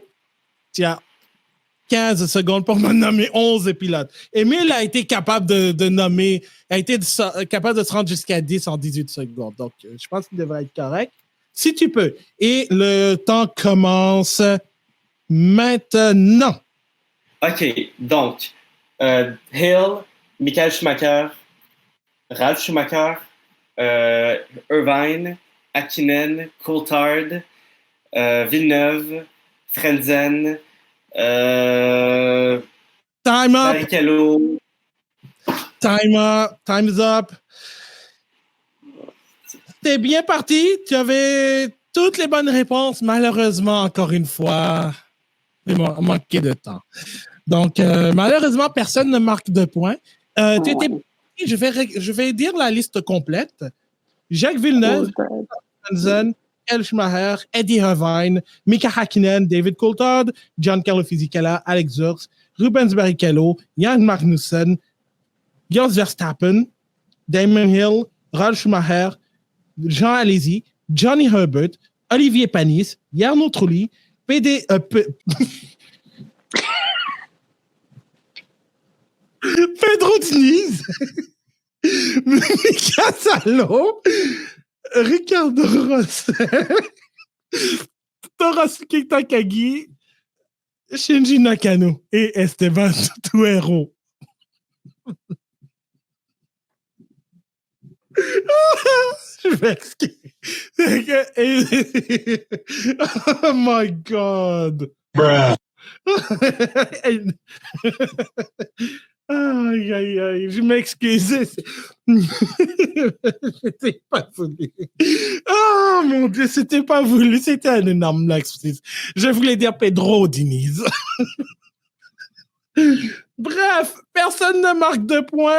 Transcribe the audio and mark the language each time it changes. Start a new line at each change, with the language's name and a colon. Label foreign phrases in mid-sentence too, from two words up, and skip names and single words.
French: Tu as 15 secondes pour me nommer 11 pilotes. Émile a été capable de nommer, capable de se rendre jusqu'à 10 en 18 secondes. Donc, je pense qu'il devrait être correct. Si tu peux. Et le temps commence maintenant. OK. Donc, Hill, Michael Schumacher, Ralf Schumacher, Irvine, Hakkinen, Coulthard, Villeneuve, Frentzen,
English: Time up.
French: Barrichello.
English: Time's up.
French: T'es bien parti. Tu avais toutes les bonnes réponses. Malheureusement, encore une fois, il m'a manqué de temps. Donc, malheureusement, personne ne marque de points. Je vais dire la liste complète. Jacques Villeneuve, Frentzen, Michael Schumacher, Eddie Irvine, Mika Hakkinen, David Coulthard, Giancarlo Fisichella, Alex Zurx, Rubens Barrichello, Jan Magnussen, Jos Verstappen, Damon Hill, Ralf Schumacher, Jean Alesi, Johnny Herbert, Olivier Panis, Jarno Trulli, Pedro Diniz, Mika Salo, Ricardo Rossel, Torosuke Takagi, Shinji Nakano et Esteban Tuero. Je m'excuse.
English: Oh my God.
French: Bruh. Aïe, aïe, aïe, je m'excuse. C'était pas voulu. Oh mon Dieu, c'était pas voulu. C'était un énorme lapsus. Je voulais dire Pedro Diniz. Bref, personne ne marque de points.